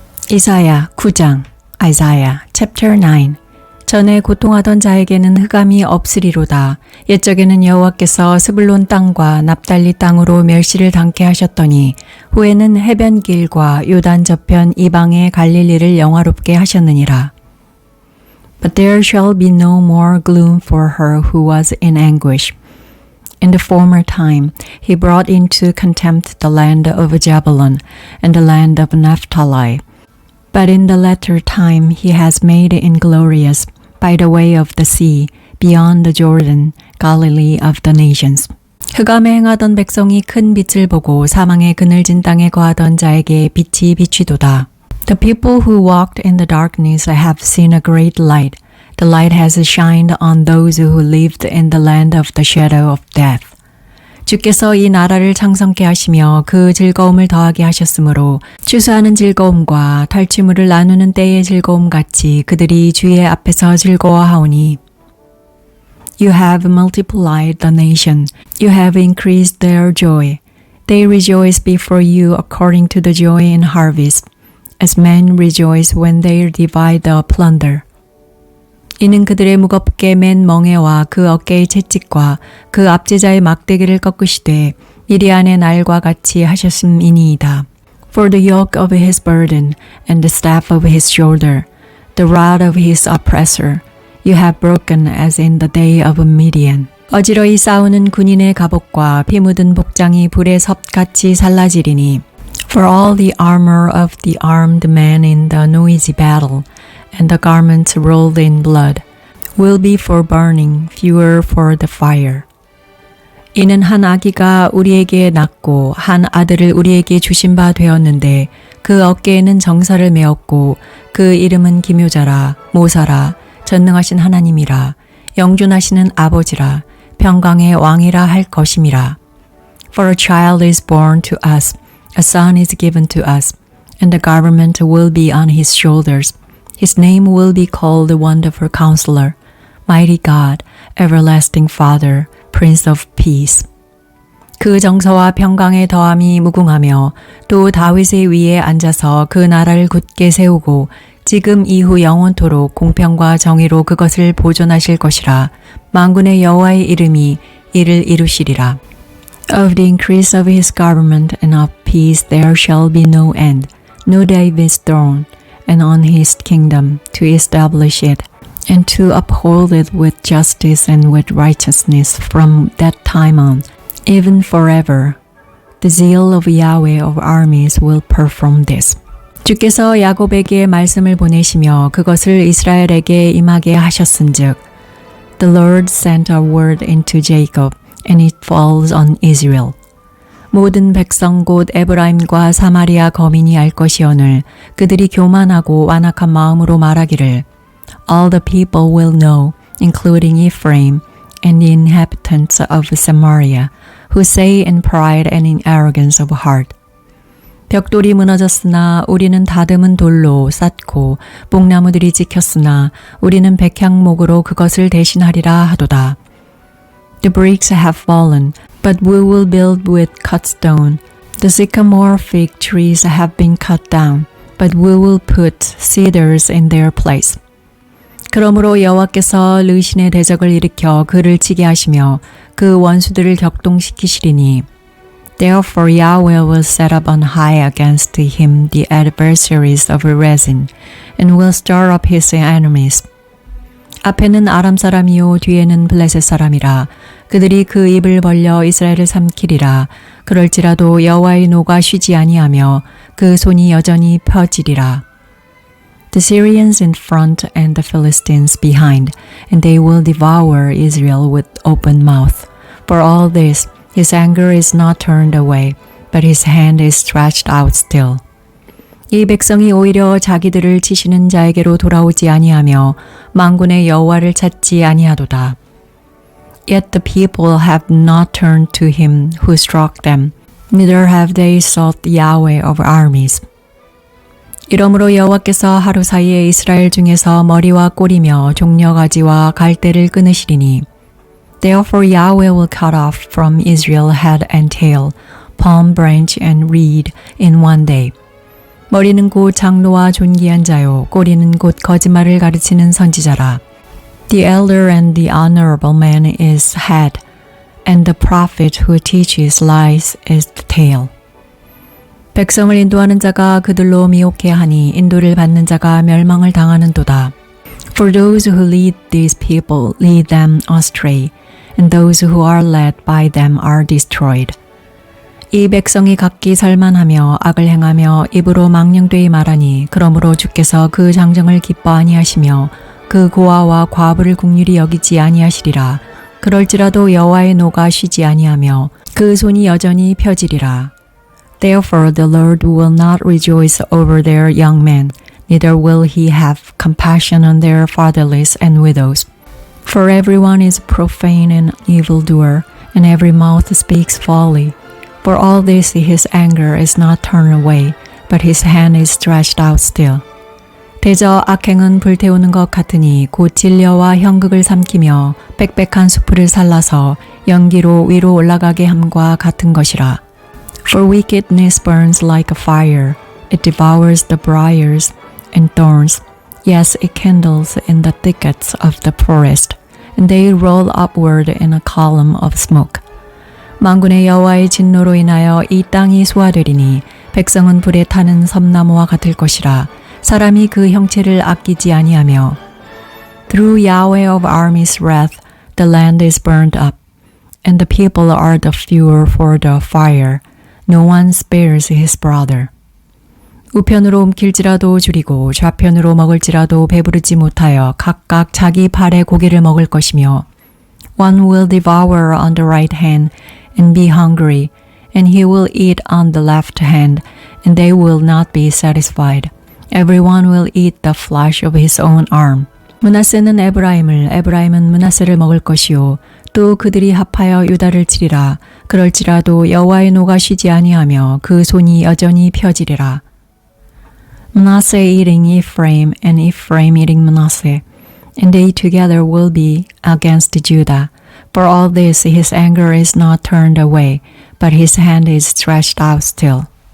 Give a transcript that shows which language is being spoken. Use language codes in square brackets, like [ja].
[ko] 이사야 9장 [en] Isaiah chapter 9 [ko] 전에 고통하던 자에게는 흑암이 없으리로다. 옛적에는 여호와께서 스불론 땅과 납달리 땅으로 멸시를 당케 하셨더니 후에는 해변길과 요단 저편 이방의 갈릴리를 영화롭게 하셨느니라. [en] But there shall be no more gloom for her who was in anguish. In the former time, he brought into contempt the land of Jebulun and the land of Naphtali. But in the latter time he has made inglorious by the way of the sea, beyond the Jordan, Galilee of the nations. [ko] 흑암에 행하던 백성이 큰 빛을 보고 사망의 그늘진 땅에 거하던 자에게 빛이 비치도다. [en] The people who walked in the darkness have seen a great light. The light has shined on those who lived in the land of the shadow of death. [ko] 주께서 이 나라를 창성케 하시며 그 즐거움을 더하게 하셨으므로 추수하는 즐거움과 탈취물을 나누는 때의 즐거움 같이 그들이 주의 앞에서 즐거워하오니 [en] You have multiplied the nation. You have increased their joy. They rejoice before you according to the joy in harvest, as men rejoice when they divide the plunder. [ko] 이는 그들의 무겁게 맨 멍에와 그 어깨의 채찍과 그 압제자의 막대기를 꺾으시되 미리안의 날과 같이 하셨음이니이다. [en] For the yoke of his burden and the staff of his shoulder, the rod of his oppressor, you have broken as in the day of Midian. [ko] 어지러이 싸우는 군인의 갑옷과 피 묻은 복장이 불의 섭같이 살라지리니 [en] For all the armor of the armed man in the noisy battle, and the garments rolled in blood, will be for burning, fuel for the fire. [ko] 이는 한 아기가 우리에게 낳고 한 아들을 우리에게 주신 바 되었는데 그 어깨에는 정사를 메었고 그 이름은 기묘자라, 모사라, 전능하신 하나님이라, 영존하시는 아버지라, 평강의 왕이라 할 것임이라. [en] For a child is born to us, a son is given to us, and the government will be on his shoulders. His name will be called the Wonderful Counselor, Mighty God, Everlasting Father, Prince of Peace. [ko] 그 정서와 평강의 더함이 무궁하며 또 다윗의 위에 앉아서 그 나라를 굳게 세우고 지금 이후 영원토록 공평과 정의로 그것을 보존하실 것이라. 만군의 여호와의 이름이 이를 이루시리라. [en] Of the increase of his government and of peace there shall be no end, no David's throne, and on his kingdom to establish it, and to uphold it with justice and with righteousness from that time on, even forever. The zeal of Yahweh of armies will perform this. [ko] 주께서 야곱에게 말씀을 보내시며 그것을 이스라엘에게 임하게 하셨은즉, [en] The Lord sent a word into Jacob, and it falls on Israel. [ko] 모든 백성 곧 에브라임과 사마리아 거민이 알 것이오늘 그들이 교만하고 완악한 마음으로 말하기를 [en] All the people will know, including Ephraim and the inhabitants of Samaria, who say in pride and in arrogance of heart. [ko] 벽돌이 무너졌으나 우리는 다듬은 돌로 쌓고 뽕나무들이 찍혔으나 우리는 백향목으로 그것을 대신하리라 하도다. [en] The bricks have fallen, but we will build with cut stone. The sycamore fig trees have been cut down, but we will put cedars in their place. [ko] 그러므로 여호와께서 르신의 대적을 일으켜 그를 치게 하시며 그 원수들을 격동시키시리니 [en] Therefore Yahweh will set up on high against him the adversaries of Rezin, and will stir up his enemies. [ko] 앞에는 아람 사람이요 뒤에는 블레셋 사람이라 그들이 그 입을 벌려 이스라엘을 삼키리라. 그럴지라도 여호와의 노가 쉬지 아니하며 그 손이 여전히 펴지리라. [en] The Syrians in front and the Philistines behind, and they will devour Israel with open mouth. For all this, his anger is not turned away, but his hand is stretched out still. [ko] 이 백성이 오히려 자기들을 치시는 자에게로 돌아오지 아니하며 만군의 여호와를 찾지 아니하도다. [en] Yet the people have not turned to him who struck them, neither have they sought Yahweh of armies. [ko] 이러므로 여호와께서 하루 사이에 이스라엘 중에서 머리와 꼬리며 종려가지와 갈대를 끊으시리니 [en] Therefore Yahweh will cut off from Israel head and tail, palm branch and reed in one day. [ko] 머리는 곧 장로와 존귀한 자요 꼬리는 곧 거짓말을 가르치는 선지자라. [en] The elder and the honorable man is head, and the prophet who teaches lies is the tail. [ko] 백성을 인도하는 자가 그들로 미혹해 하니 인도를 받는 자가 멸망을 당하는도다. [en] For those who lead these people lead them astray, and those who are led by them are destroyed. [ko] 이 백성이 각기 살만하며 악을 행하며 입으로 망령되이 말하니 그러므로 주께서 그 장정을 기뻐 아니하시며 그 고아와 과부를 긍휼히 여기지 아니하시리라. 그럴지라도 여호와의 노가 쉬지 아니하며 그 손이 여전히 펴지리라. [en] Therefore the Lord will not rejoice over their young men, neither will he have compassion on their fatherless and widows. For everyone is profane and evildoer, and every mouth speaks folly. For all this his anger is not turned away, but his hand is stretched out still. [ko] 대저 악행은 불태우는 것 같으니 곧 진려와 형극을 삼키며 빽빽한 수풀을 살라서 연기로 위로 올라가게 함과 같은 것이라. [en] For wickedness burns like a fire, it devours the briars and thorns. Yes, it kindles in the thickets of the forest, and they roll upward in a column of smoke. [ko] 만군의 여호와의 진노로 인하여 이 땅이 소화되리니 백성은 불에 타는 섬나무와 같을 것이라. 사람이 그 형체를 아끼지 아니하며 [en] Through Yahweh of armies' wrath the land is burned up, and the people are the fuel for the fire. No one spares his brother. [ko] 우편으로 움킬지라도 줄이고 좌편으로 먹을지라도 배부르지 못하여 각각 자기 팔의 고기를 먹을 것이며 [en] One will devour on the right hand and be hungry, and he will eat on the left hand, and they will not be satisfied. Everyone will eat the flesh of his own arm. [ko] 므낫세는 에브라임을, 에브라임은 므낫세를 먹을 것이요. 또 그들이 합하여 유다를 치리라. 그럴지라도 여호와의 노가 쉬지 아니하며 그 손이 여전히 펴지리라. [en] Manasseh eating Ephraim, and Ephraim eating Manasseh, and they together will be against Judah. For all this his anger is not turned away, but his hand is stretched out still.